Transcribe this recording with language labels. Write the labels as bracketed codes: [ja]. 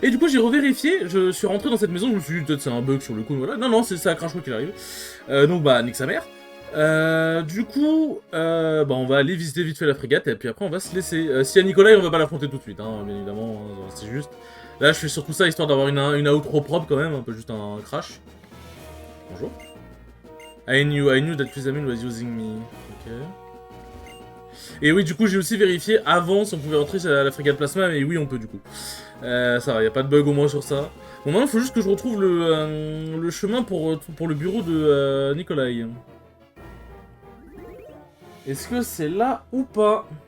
[fr] Et du coup, j'ai revérifié, je suis rentré dans cette maison, je me suis dit, peut-être c'est un bug sur le coup, voilà. Non, non, c'est un crash quoi qu'il arrive. Donc, bah, nique sa mère. Du coup, bah on va aller visiter vite fait la frégate et puis après on va se laisser. Si y a Nicolas, on va pas l'affronter tout de suite, hein, bien évidemment, hein, c'est juste. Là, je fais surtout ça histoire d'avoir une outro propre quand même, un peu juste un crash. Bonjour. [en] I knew that Kuzamin was using me. [fr] Ok. Et oui, du coup, j'ai aussi vérifié avant si on pouvait rentrer à la frégate Plasma, mais oui, on peut du coup. Ça va, y a pas de bug au moins sur ça. Bon, maintenant, il faut juste que je retrouve le chemin pour le bureau de Nikolai. Est-ce que c'est là ou pas?